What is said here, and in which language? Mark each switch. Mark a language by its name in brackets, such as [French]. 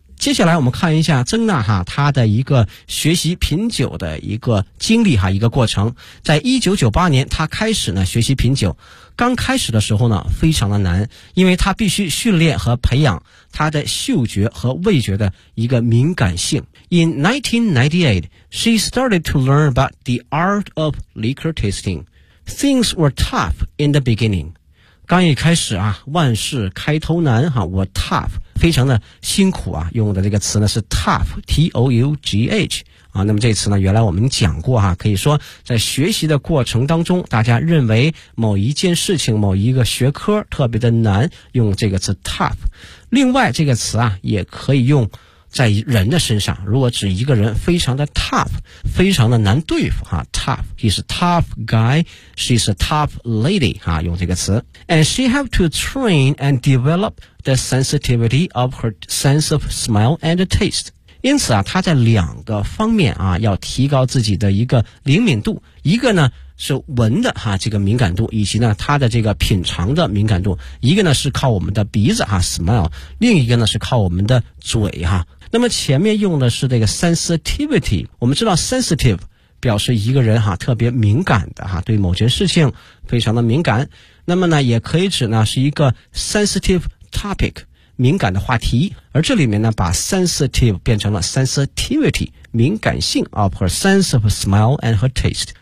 [Chinese] 接下来我们看一下曾娜哈他的一个学习品酒的一个经历哈一个过程。在1998年他开始呢学习品酒，刚开始的时候呢非常的难，因为他必须训练和培养他的嗅觉和味觉的一个敏感性。 [English] In 1998, she started to learn about the art of liquor tasting. Things were tough in the beginning. [Chinese] 刚一开始啊，万事开头难哈，我 tough, 非常的辛苦啊，用的这个词呢是 tough, T-O-U-G-H. 啊，那么这次呢，原来我们讲过啊，可以说在学习的过程当中，大家认为某一件事情、某一个学科特别的难，用这个词 tough. 另外这个词啊，也可以用在人的身上，如果指一个人非常的 tough, 非常的难对付哈 ,tough, [English] he's a tough guy, she's a tough lady, [Chinese] 哈用这个词。 [English] And she have to train and develop the sensitivity of her sense of smell and taste. [Chinese] 因此啊他在两个方面啊要提高自己的一个灵敏度，一个呢是闻的哈这个敏感度，以及呢它的这个品尝的敏感度，一个呢是靠我们的鼻子哈 smell, 另一个呢是靠我们的嘴哈。那么前面用的是这个 sensitivity, 我们知道 sensitive 表示一个人哈特别敏感的哈，对某件事情非常的敏感，那么呢也可以指呢是一个 sensitive topic, 敏感的话题，而这里面呢把 sensitive 变成了 sensitivity,敏感性 [English] of her sense of smell and her taste.